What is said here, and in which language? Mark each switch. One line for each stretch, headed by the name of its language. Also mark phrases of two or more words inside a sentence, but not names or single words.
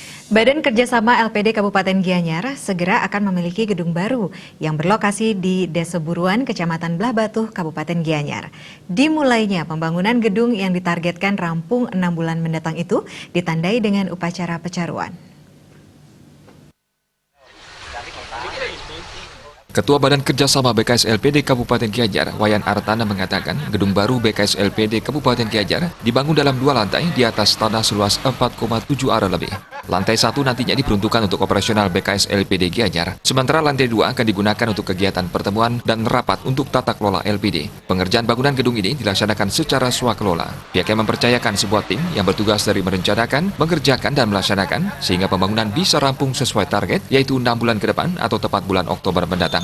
Indonesian: Badan Kerjasama LPD Kabupaten Gianyar segera akan memiliki gedung baru yang berlokasi di Desa Buruan, Kecamatan Belah Batuh, Kabupaten Gianyar. Dimulainya pembangunan gedung yang ditargetkan rampung 6 bulan mendatang itu ditandai dengan upacara pecaruan. Ketua Badan Kerjasama BKS LPD Kabupaten Gianyar, Wayan Artana mengatakan gedung baru BKS LPD Kabupaten Gianyar dibangun dalam 2 lantai di atas tanah seluas 4,7 are lebih. Lantai 1 nantinya diperuntukkan untuk operasional BKS LPD Gianyar, sementara lantai 2 akan digunakan untuk kegiatan pertemuan dan rapat untuk tata kelola LPD. Pengerjaan bangunan gedung ini dilaksanakan secara swakelola. Pihaknya mempercayakan sebuah tim yang bertugas dari merencanakan, mengerjakan, dan melaksanakan sehingga pembangunan bisa rampung sesuai target, yaitu 6 bulan ke depan atau tepat bulan Oktober mendatang.